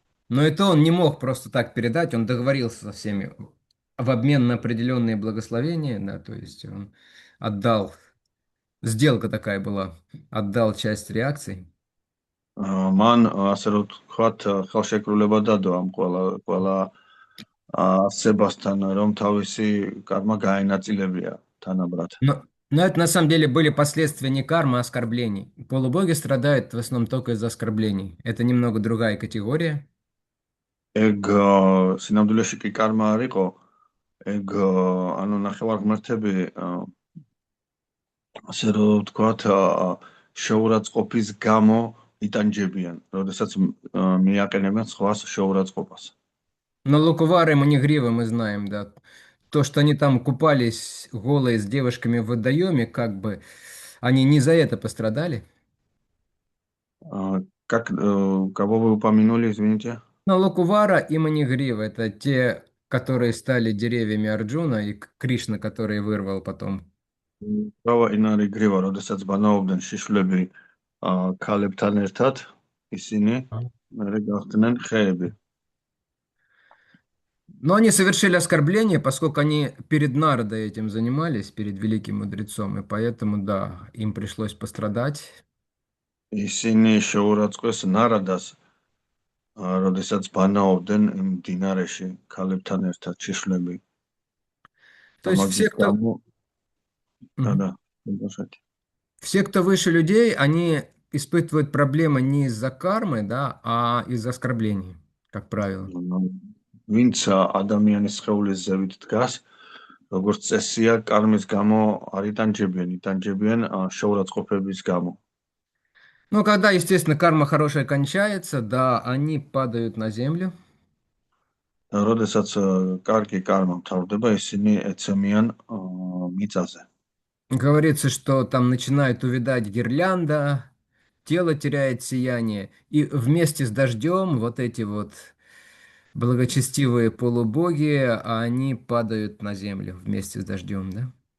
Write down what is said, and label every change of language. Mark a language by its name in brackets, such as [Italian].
[Russian] Но это он не мог просто так передать, он договорился со всеми в обмен на определенные благословения, да, то есть он отдал, сделка такая была, отдал часть реакций. [Georgian] მან, ასე რომ ვთქვათ, ხელშეკრულება დადო ამ ყველა ასებასთან, რომ თავისი კარმა გაენაწილებია თანაბრად. [Russian] Но это на самом деле были последствия не кармы, а оскорблений. Полубоги страдают в основном только из-за оскорблений. Это немного другая категория. [Georgian] ეგ სინამდვილეში კი კარმა არ იყო, ეგ ანუ ნახევარღმერთები, ასე რომ ვთქვათ, შეურაცხყოფის გამო იტანჯებიან, როდესაც მიაყენებენ სხვას შეურაცხყოფას. [Russian] Но Лукувары и Манигрива мы знаем, да. То, что они там купались голые с девушками в водоеме, как бы они не за это пострадали. Кого вы упомянули, извините? Но Лукувара и Манигрива — это те, которые стали деревьями Арджуна, и Кришна, который вырвал потом. [Georgian] Გავა ინარი გრივა, როდესაც ბანაობდნენ შიშვლები ქალებთან ერთად, ისინი მერე გახდნენ ხეები. [Russian] Но они совершили оскорбление, поскольку они перед Нардой этим занимались, перед великим мудрецом, и поэтому, да, им пришлось пострадать. [Georgian] ისინი შეურაცხყვეს ნარადას, როდესაც ბანაობდნენ იმ მდინარეში ქალებთან ერთად შიშვლები. [Russian] То есть [Georgian] ამაგის გამო და Мгм. და ინტერესant. [Russian] Все, кто выше людей, они испытывают проблемы не из-за кармы, да, а из-за оскорблений, как правило. [Georgian] ვინც ადამიანის სხეულის ზევით დგას, როგორც წესია, კარმის გამო არ იტანჯებიან, იტანჯებიან შეურაცხყოფების გამო. [Russian] Но когда, естественно, карма хорошая кончается, да, они падают на землю. [Georgian] როდესაც კარგი კარმა მთავრდება, ისინი ეცემიან მიწაზე. [Russian] Говорится, что там начинает увядать гирлянда, тело теряет сияние, и вместе с дождем вот эти вот благочестивые полубоги, они падают на землю вместе с дождем, да?